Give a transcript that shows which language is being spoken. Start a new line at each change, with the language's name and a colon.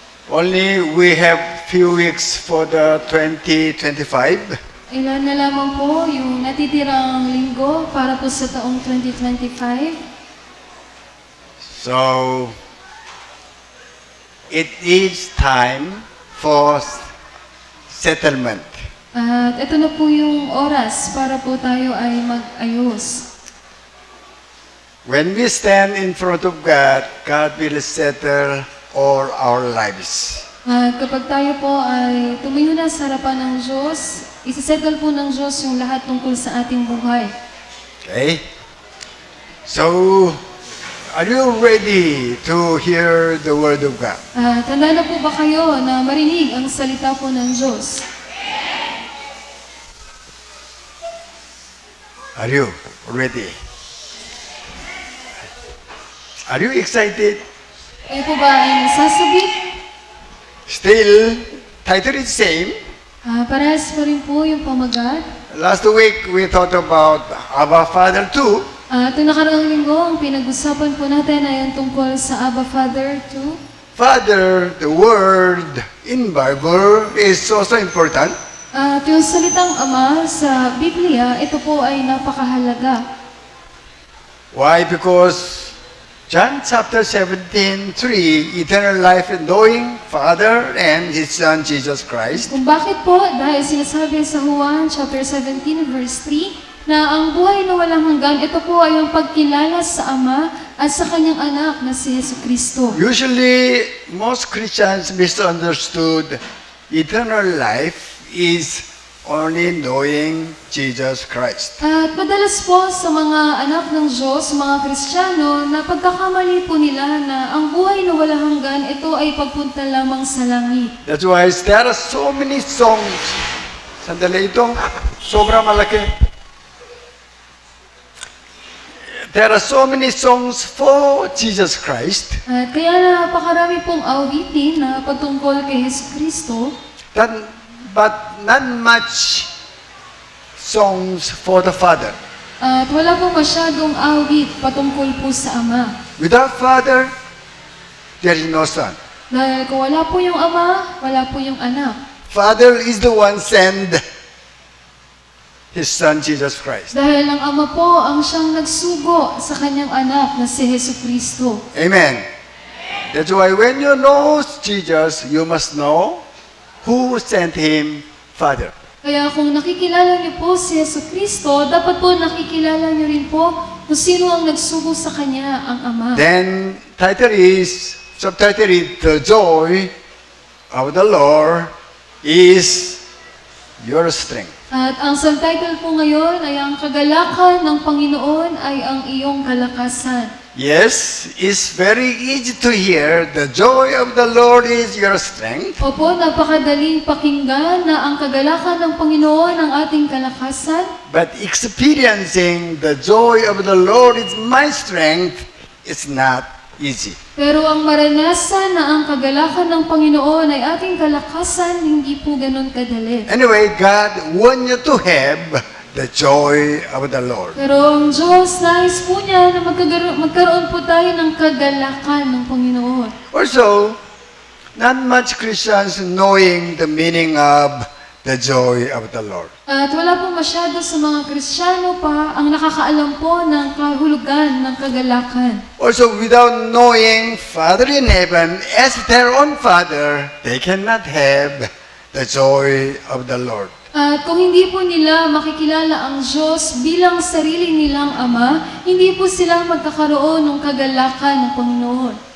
English: Only we have few weeks for the 2025.
Filipino: Ilan na lamang po yung natitirang linggo para po sa taong 2025.
English: So, it is time for settlement.
Filipino: At ito na po yung oras para po tayo ay mag-ayos.
English: When we stand in front of God, God will settle all our lives.
Filipino: At kapag tayo po ay tumayo na sa harapan ng Diyos, isisettle po ng Diyos yung lahat tungkol sa ating buhay.
English: Okay? So, are you ready to hear the Word of God?
Filipino: Tanda na po ba kayo na marinig ang salita po ng Diyos?
English: Are you ready? Are you excited?
Filipino: Kayo po ba ay nasasabik?
English: Still, title is same.
Filipino: Parehas pa rin po yung pamagat.
English: Last week, we talked about Abba Father too.
Filipino: Itong nakaraang linggo, ang pinag-usapan po natin ay ang tungkol sa Abba Father 2.
English: Father, the word in Bible is also important.
Filipino: At yung salitang Ama sa Biblia, ito po ay napakahalaga.
English: Why? Because John chapter 17:3, eternal life in knowing Father and His Son Jesus Christ.
Filipino: Kung bakit po? Dahil sinasabi sa Juan chapter 17 verse 3 na ang buhay na walang hanggan, ito po ay ang pagkilala sa Ama at sa kanyang anak na si Jesucristo.
English: Usually, most Christians misunderstood eternal life is only knowing Jesus Christ.
Filipino: At madalas po sa mga anak ng Diyos, mga Kristiyano, na pagkakamali po nila na ang buhay na walang hanggan, ito ay pagpunta lamang sa langit.
English: That's why there are so many songs.
Filipino: Sandali itong sobrang malaki.
English: There are so many songs for Jesus Christ
Filipino: At kaya napakarami pong awitin na patungkol kay Jesucristo,
English: but not much songs for the Father.
Filipino: at wala po masyadong awit patungkol po sa Ama.
English: Without Father, there is no Son.
Filipino: Dahil kung wala po yung Ama, wala po yung anak.
English: Father is the one send His Son Jesus Christ.
Filipino: Dahil ang Ama po ang siyang nagsugo sa kanyang anak na si Jesucristo.
English: Amen. That's why when you know Jesus, you must know who sent Him, Father.
Filipino: Kaya kung nakikilala niyo po si Jesucristo, dapat po nakikilala niyo rin po kung sino ang nagsugo sa kanya, ang Ama.
English: Then, subtitle is, the joy of the Lord is your strength.
Filipino: At ang subtitle po ngayon ay ang kagalakan ng Panginoon ay ang iyong kalakasan.
English: Yes, it's very easy to hear. The joy of the Lord is your strength.
Filipino: Opo, napakadaling pakinggan na ang kagalakan ng Panginoon ang ating kalakasan.
English: But experiencing the joy of the Lord is my strength is not easy.
Filipino: Pero ang maranasan na ang kagalakan ng Panginoon ay ating kalakasan, hindi po ganun kadali.
English: Anyway, God wants you to have the joy of the Lord.
Filipino: Pero ang Diyos, nais po niya na magkaroon po tayo ng kagalakan ng Panginoon.
English: Also, not much Christians knowing the meaning of the joy of the Lord.
Filipino: At wala po masyado sa mga Kristiyano pa ang nakakaalam po ng kahulugan ng kagalakan.
English: Also, without knowing Father in heaven as their own Father, they cannot have the joy of the Lord.
Filipino: At kung hindi po nila makikilala ang Diyos bilang sarili nilang Ama, hindi po sila magkakaroon ng kagalakan ng Panginoon.